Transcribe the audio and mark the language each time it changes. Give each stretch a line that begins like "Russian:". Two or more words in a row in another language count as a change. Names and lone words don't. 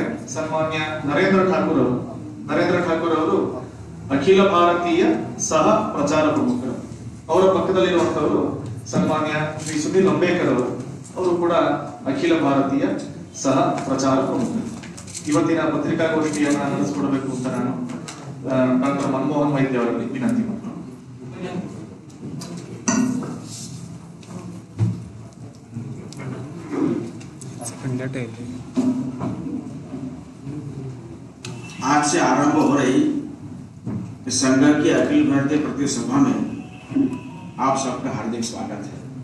Kannada: ಸನ್ಮಾನ್ಯ ನರೇಂದ್ರ ಠಾಕೂರ್ ಅವರು ಅಖಿಲ ಭಾರತೀಯ ಸಹ ಪ್ರಚಾರ ಪ್ರಮುಖರು. ಅವರ ಪಕ್ಕದಲ್ಲಿರುವಂತವರು ಸನ್ಮಾನ್ಯ ಶ್ರೀ ಸುನಿಲ್ ಅಂಬೇಕರ್ ಅವರು ಕೂಡ ಅಖಿಲ ಭಾರತೀಯ ಸಹ ಪ್ರಚಾರ ಪ್ರಮುಖರು. ಇವತ್ತಿನ ಪತ್ರಿಕಾಗೋಷ್ಠಿಯನ್ನು ನಡೆಸಿಕೊಡಬೇಕು ಅಂತ ನಾನು ಡಾಕ್ಟರ್ ಮನಮೋಹನ್ ವೈದ್ಯ ಅವರಲ್ಲಿ ವಿನಂತಿ ಮಾಡ್ತೀನಿ.
Hindi: आज से आरंभ हो रही संघ की अखिल भारतीय प्रतिनिधि सभा में आप सबका हार्दिक स्वागत है।